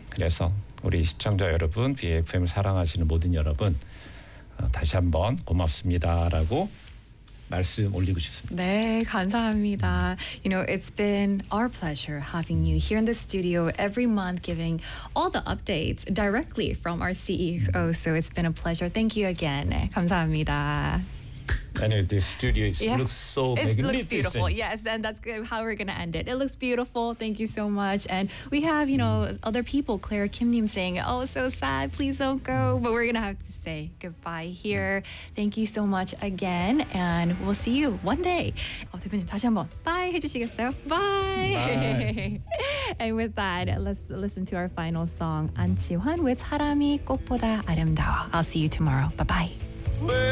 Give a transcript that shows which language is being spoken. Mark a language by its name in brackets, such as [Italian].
[Korean] 그래서 우리 시청자 여러분, BFM을 사랑하시는 모든 여러분 다시 한번 고맙습니다라고 말씀 올리고 싶습니다. 네, 감사합니다. [English] You know, it's been our pleasure having you here in the studio every month, giving all the updates directly from our CEO. So it's been a pleasure. Thank you again. [Korean] 감사합니다. [English] Anyway, the studio looks so magnificent. It looks beautiful. Yes, and that's good. How we're going to end it. It looks beautiful. Thank you so much. And we have, you know, other people, Claire Kim Nim saying, oh, so sad. Please don't go. But we're going to have to say goodbye here. Thank you so much again. And we'll see you one day. [Korean] 대표님, 다시 한번 bye 해주시겠어요? [English] Bye. And with that, let's listen to our final song. 안치환 with 사람이 꽃보다 아름다워. I'll see you tomorrow. Bye-bye.